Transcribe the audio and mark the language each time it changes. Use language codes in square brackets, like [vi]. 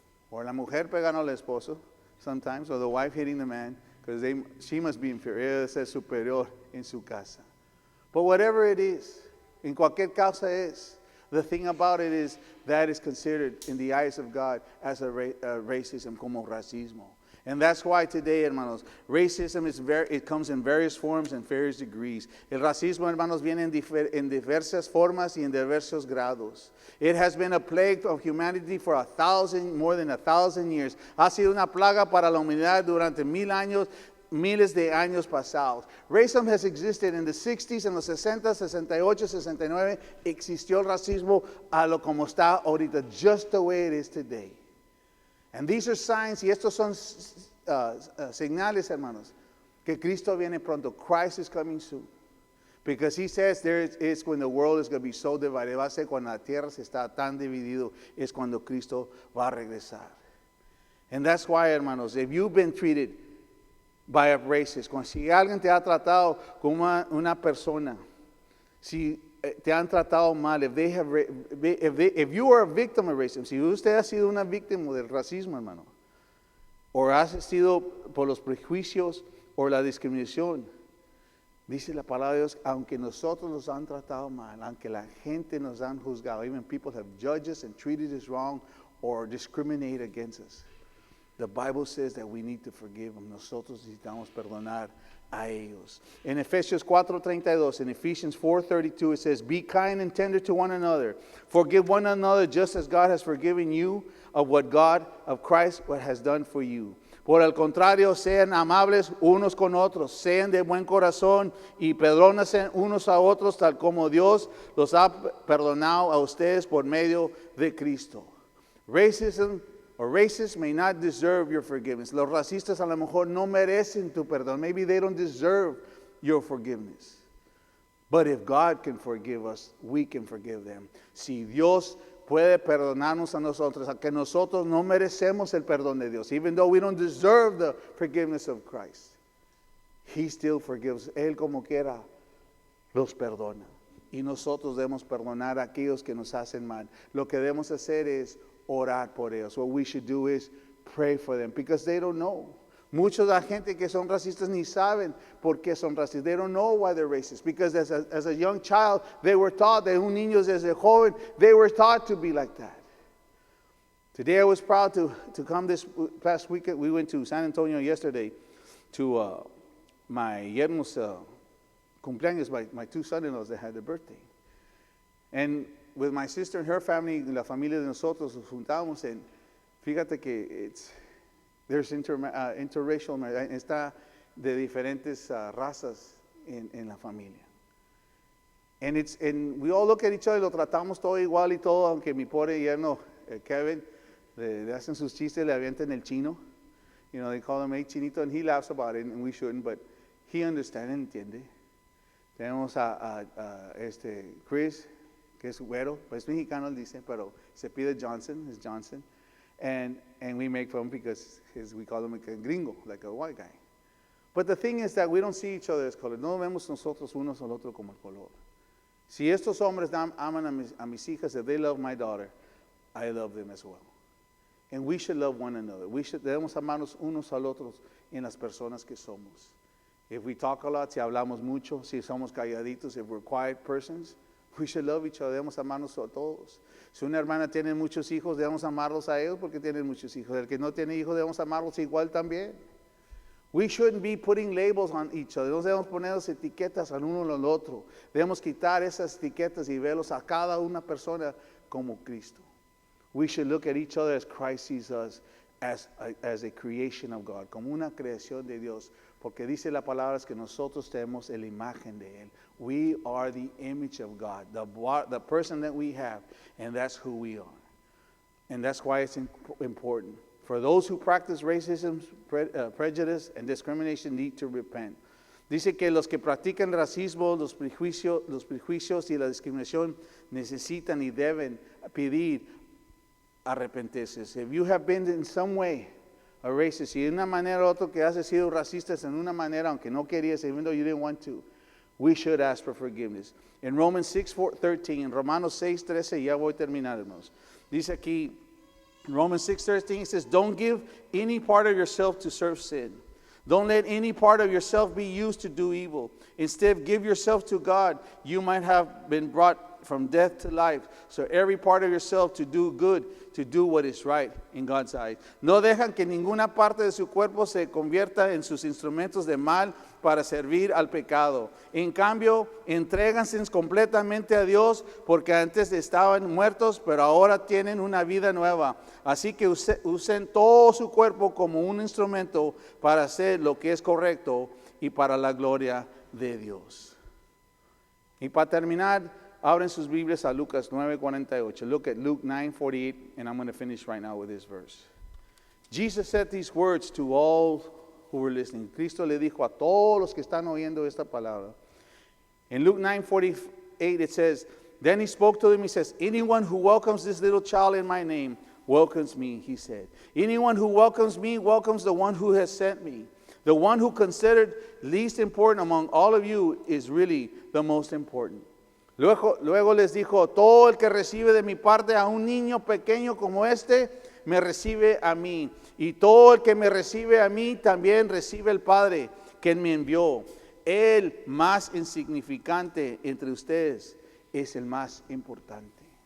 [es] Or la mujer pegando al esposo, [en] sometimes, or the wife hitting the man, because she must be inferior, [es] ella es superior en su casa. [en] But whatever it is, [es] en cualquier causa es, [en] the thing about it is that is considered in the eyes of God as a racism, [es] como racismo. [en] And that's why today, hermanos, racism it comes in various forms and various degrees. [es] El racismo, hermanos, viene en diversas formas y en diversos grados. [en] It has been a plague of humanity for more than 1,000 years. [es] Ha sido una plaga para la humanidad durante miles de años pasados. [en] Racism has existed in the 60s, [es] en los 60, [en] 68, 69. [es] Existió el racismo a lo como está ahorita, [en] just the way it is today. And these are signs, [es] y estos son señales, hermanos, que Cristo viene pronto. [en] Christ is coming soon. Because He says there is when the world is going to be so divided. [es] Va a ser cuando la tierra se está tan dividido, es cuando Cristo va a regresar. [en] And that's why, [es] hermanos, [en] if you've been treated by a racist, [es] si alguien te ha tratado como una persona, si te han tratado mal, [en] if you are a victim of racism, [es] si usted ha sido una víctima del racismo, hermano, o ha sido por los prejuicios o la discriminación, dice la palabra de Dios, aunque nosotros nos han tratado mal, aunque la gente nos han juzgado, [en] even people have judged us and treated us wrong or discriminated against us, the Bible says that we need to forgive them. [es] Nosotros necesitamos perdonar a ellos. [en] In Efesios 4:32, in Ephesians 4:32, it says, be kind and tender to one another. Forgive one another just as God has forgiven you of what God of Christ what has done for you. [es] Por el contrario, sean amables unos con otros, sean de buen corazón y perdónense unos a otros tal como Dios los ha perdonado a ustedes por medio de Cristo. [en] Racism or racists may not deserve your forgiveness. [es] Los racistas a lo mejor no merecen tu perdón. [en] Maybe they don't deserve your forgiveness. But if God can forgive us, we can forgive them. [es] Si Dios puede perdonarnos a nosotros, a que nosotros no merecemos el perdón de Dios, [en] even though we don't deserve the forgiveness of Christ, He still forgives. [es] Él como quiera los perdona. Y nosotros debemos perdonar a aquellos que nos hacen mal. Lo que debemos hacer es orar por ellos. [en] What we should do is pray for them because they don't know. [es] Muchos de la gente que son racistas ni saben por qué son racistas. [en] They don't know why they're racist because as a young child they were taught, [es] de un niño desde joven, [en] they were taught to be like that. Today I was proud to come this past weekend. We went to San Antonio yesterday to my [es] yernos cumpleaños, [en] my two son-in-laws that had their birthday. And with my sister and her family, [es] la familia de nosotros nos juntamos en, fíjate que [en] there's interracial, [es] está de diferentes razas en la familia. [en] And we all look at each other, [es] lo tratamos todo igual y todo, aunque mi pobre yerno, Kevin, le hacen sus chistes, le avientan el chino. [en] You know, they call him hey chinito, and he laughs about it, and we shouldn't, but he understands, [es] entiende. Tenemos a Chris, que es güero, pues mexicano, él dice, pero se pide Johnson, es Johnson. [en] And we make fun because we call him a gringo, like a white guy. But the thing is that we don't see each other as color. [es] No vemos nosotros unos al otro como el color. Si estos hombres aman a mis hijas, [en] if they love my daughter, I love them as well. And we should love one another. [es] Debemos amarnos unos al otros en las personas que somos. [en] If we talk a lot, [es] si hablamos mucho, si somos calladitos, [en] if we're quiet persons, we should love each other. [es] Debemos amarnos a todos. Si una hermana tiene muchos hijos, debemos amarlos a ellos porque tienen muchos hijos. El que no tiene hijos, debemos amarlos igual también. [en] We shouldn't be putting labels on each other. [es] No debemos poner etiquetas al uno al otro. Debemos quitar esas etiquetas y verlos a cada una persona como Cristo. [en] We should look at each other as Christ sees us, as a creation of God, [es] como una creación de Dios, porque dice la palabra es que nosotros tenemos la imagen de Él. [en] We are the image of God, the person that we have, and that's who we are. And that's why it's important. For those who practice racism, prejudice, and discrimination need to repent. [es] Dice que los que practican racismo, los prejuicios y la discriminación necesitan y deben pedir arrepentirse. [en] If you have been in some way a racist, [es] y de una manera u otra que has sido racistas en una manera aunque no querías, [en] even though you didn't want to, we should ask for forgiveness. In Romans 6:13, [es] en Romanos 6:13, ya voy a terminar, hermanos. Dice aquí, [en] Romans 6:13, it says, don't give any part of yourself to serve sin. Don't let any part of yourself be used to do evil. Instead, give yourself to God. You might have been brought from death to life. So every part of yourself to do good, to do what is right in God's eyes. [es] No dejan que ninguna parte de su cuerpo se convierta en sus instrumentos de mal para servir al pecado. En cambio, entréganse completamente a Dios porque antes estaban muertos, pero ahora tienen una vida nueva. Así que usen todo su cuerpo como un instrumento para hacer lo que es correcto y para la gloria de Dios. Y para terminar, abren sus Biblias a Lucas 9:48. [en] Look at Luke 9:48, and I'm going to finish right now with this verse. Jesus said these words to all who were listening. [es] Cristo le dijo a todos los que están oyendo esta palabra. [en] In Luke 9:48 it says, then he spoke to them, he says, anyone who welcomes this little child in my name welcomes me, he said. Anyone who welcomes me welcomes the one who has sent me. The one who considered least important among all of you is really the most important. [es] Luego les dijo, todo el que recibe de mi parte a un niño pequeño como este, me recibe a mí. Y todo el que me recibe a mí, también recibe el Padre, quien me envió. El más insignificante entre ustedes es el más importante.